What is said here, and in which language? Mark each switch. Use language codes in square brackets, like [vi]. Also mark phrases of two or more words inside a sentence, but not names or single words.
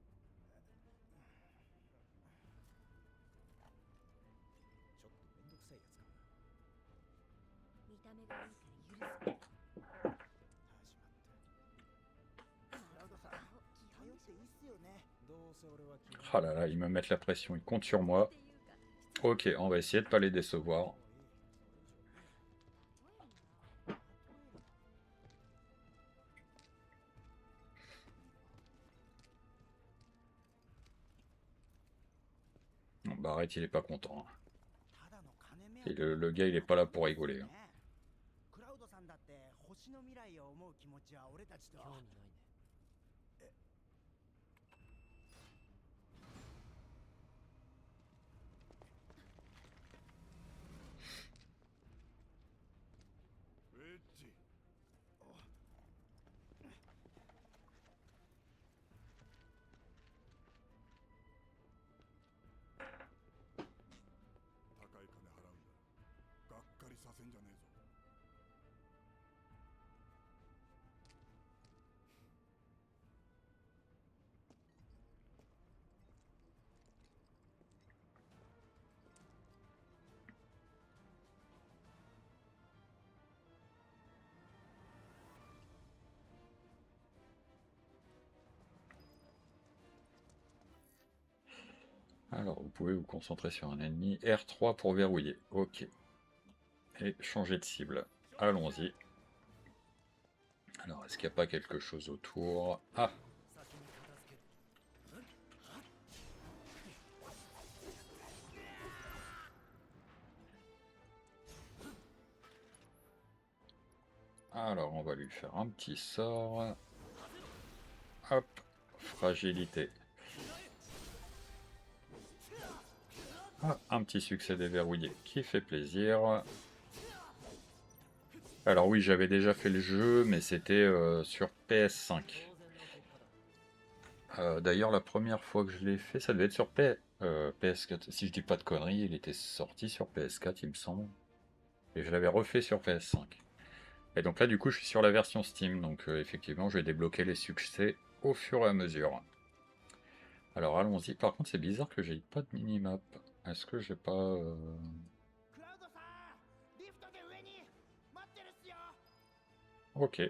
[ja] ちょっとめんどくさいやつかもな。見た目がいいから許す。始まった。クラウドさん、頼っていいっすよね。どうせ俺は基本 [fr] Ah là là, ils me mettent la pression, ils comptent sur moi. Ok, on va essayer de pas les décevoir. Bon, Barrett, il est pas content. Et le gars, il est pas là pour rigoler. [ja] クラウドさんだって星の未来を思う気持ちは俺たちと。興味ないね。ウェッジ。高い金払うんだ。がっかりさせんじゃねえぞ。 [fr] Alors, vous pouvez vous concentrer sur un ennemi. R3 pour verrouiller. Ok. Et changer de cible. Allons-y. Alors, est-ce qu'il n'y a pas quelque chose autour? Ah! [ja] 先に片付ける。 [fr] Alors, on va lui faire un petit sort. Hop! Fragilité. Ah, un petit succès déverrouillé qui fait plaisir. Alors oui, j'avais déjà fait le jeu, mais c'était sur PS5. [ja] 当然の結果だ。 [fr] D'ailleurs, la première fois que je l'ai fait, ça devait être sur PS4. Si je dis pas de conneries, il était sorti sur PS4, il me semble. Et je l'avais refait sur PS5. Et donc là, du coup, je suis sur la version Steam. Donc effectivement, je vais débloquer les succès au fur et à mesure. Alors allons-y. Par contre, c'est bizarre que j'ai pas de minimap. Est-ce que j'ai pas... [ja] クラウドさん、リフトで上に待ってるっすよ。 [fr] Ok.